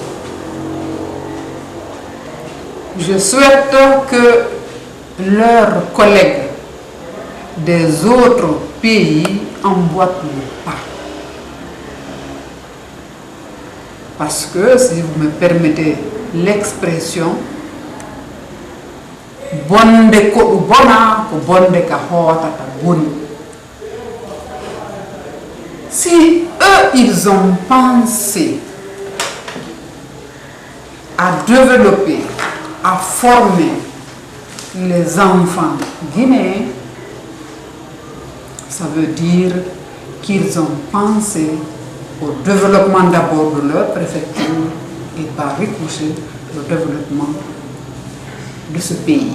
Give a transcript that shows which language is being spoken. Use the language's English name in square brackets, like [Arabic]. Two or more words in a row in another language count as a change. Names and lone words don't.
[French] Je souhaite que leurs collègues des autres pays emboîtent le pas. Parce que, si vous me permettez l'expression, [Fula] bonde ko bona ko bonde ka hoatata boni. [French] Si eux, ils ont pensé à développer, à former les enfants guinéens, ça veut dire qu'ils ont pensé au développement d'abord de leur préfecture et par ricochet le développement de ce pays.